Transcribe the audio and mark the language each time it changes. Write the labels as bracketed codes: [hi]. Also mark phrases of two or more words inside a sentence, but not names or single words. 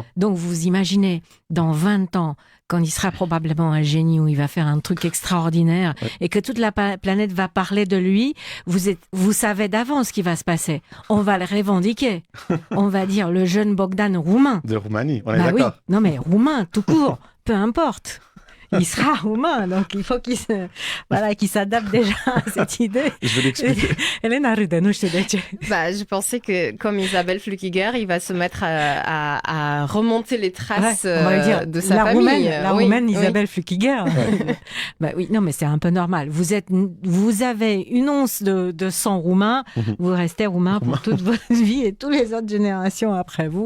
[fr] Donc vous imaginez, dans 20 ans, quand il sera probablement un génie où il va faire un truc extraordinaire et que toute la planète va parler de lui, vous savez d'avance ce qui va se passer. On va le revendiquer. On va dire le jeune Bogdan roumain. De Roumanie, on est d'accord. Oui. Non mais roumain, tout court, peu importe. il sera roumain, donc il faut qu'il s'adapte déjà à cette idée. Je vais l'expliquer. [ro] Elena râde, nu știu de ce. [fr] Je pensais que, comme Isabelle Flückiger, il va se mettre à remonter les traces on va dire, de sa famille. La roumaine Isabelle Flückiger. Oui, non, mais c'est un peu normal. Vous avez une once de sang roumain, vous restez roumain pour toute votre vie et toutes les autres générations après vous.